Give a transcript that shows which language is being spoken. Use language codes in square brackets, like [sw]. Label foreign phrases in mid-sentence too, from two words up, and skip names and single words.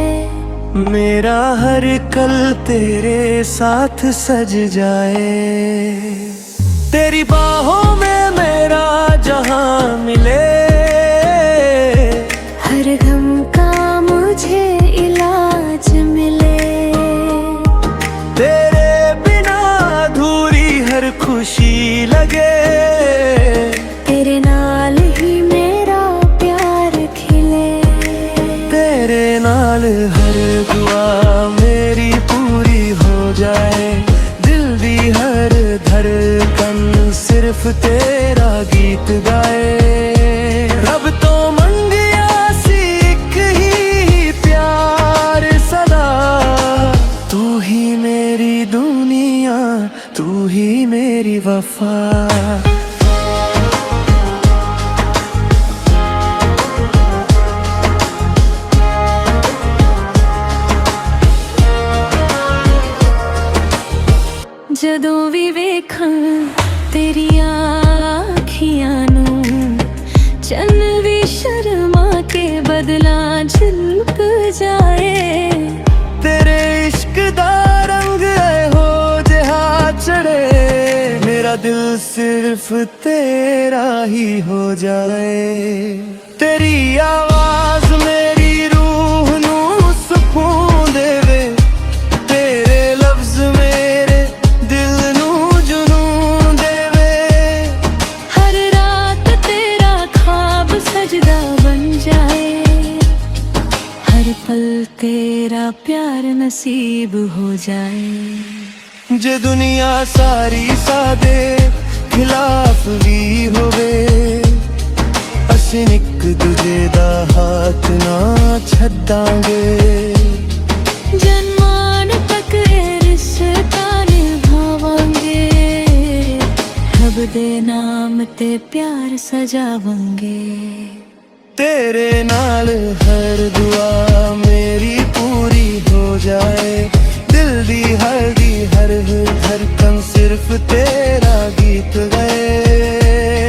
[hi] मेरा हर कल तेरे साथ सज जाए। तेरी बाहों में मेरा जहां मिले, हर गम का मुझे इलाज मिले। तेरे बिना अधूरी हर खुशी लगे, [pa] ਤੇਰੇ ਨਾਲ ਹੀ ਮੇਰਾ ਪਿਆਰ ਖਿਲੇ। ਤੇਰੇ ਨਾਲ ਹਰ ਦੁਆ ਮੇਰੀ ਪੂਰੀ ਹੋ ਜਾਏ, ਦਿਲ ਦੀ ਹਰ ਧੜਕਨ ਸਿਰਫ਼ ਤੇਰਾ ਗੀਤ ਗਾਏ। ਰੱਬ ਤੋਂ ਮੰਗਿਆ ਸੀ ਇੱਕ ਹੀ ਪਿਆਰ ਸਦਾ, ਤੂੰ ਹੀ ਮੇਰੀ ਦੁਨੀਆ, ਤੂੰ ਹੀ ਮੇਰੀ ਵਫ਼ਾ। ਜਦੋਂ ਵੀ ਵੇਖਾਂ ਤੇਰੀਆਂ ਅੱਖੀਆਂ ਨੂੰ, ਚੰਨ ਵੀ ਸ਼ਰਮਾ ਕੇ ਬਦਲਾ ਝੁਕ ਜਾਏ। ਤੇਰੇ ਇਸ਼ਕ ਦਾ ਰੰਗ ਹੋ ਜਹਾ ਚੜ੍ਹੇ, ਮੇਰਾ ਮੇਰਾ ਦਿਲ ਸਿਰਫ਼ ਤੇਰਾ ਹੀ ਹੋ ਜਾਏ। ਤੇਰੀ ਆਵਾਜ਼ ਮੇਰੀ ਰੂਹ ਨੂੰ ਸੁਕੂਨ ਦੇਵੇ, ਤੇਰੇ ਲਫ਼ਜ਼ ਮੇਰੇ ਦਿਲ ਨੂੰ ਜੁਨੂਨ ਦੇਵੇ। [hi] हर रात तेरा ख्वाब सजदा बन जाए, हर पल तेरा प्यार नसीब हो जाए। [pa] ਜੇ ਦੁਨੀਆ ਸਾਰੀ ਸਾਡੇ ਖ਼ਿਲਾਫ਼ ਭੀ ਹੋਵੇ, ਅਸੀਂ ਇੱਕ ਦੂਜੇ ਦਾ हाथ ना ਛੱਡਾਂਗੇ। जन्मान तक ਇਹ ਰਿਸ਼ਤਾ ਨਿਭਾਵਾਂਗੇ, ਰੱਬ ਦੇ ਨਾਮ ਤੇ ਪਿਆਰ ਸਜਾਵਾਂਗੇ। ਤੇਰੇ ਨਾਲ ਹਰ ਦੁਆ ਮੇਰੀ ਪੂਰੀ ਹੋ ਜਾਏ, ਦਿਲ ਦੀ ਹਰ ਧੜਕਨ ਸਿਰਫ਼ ਤੇਰਾ ਗੀਤ ਗਏ।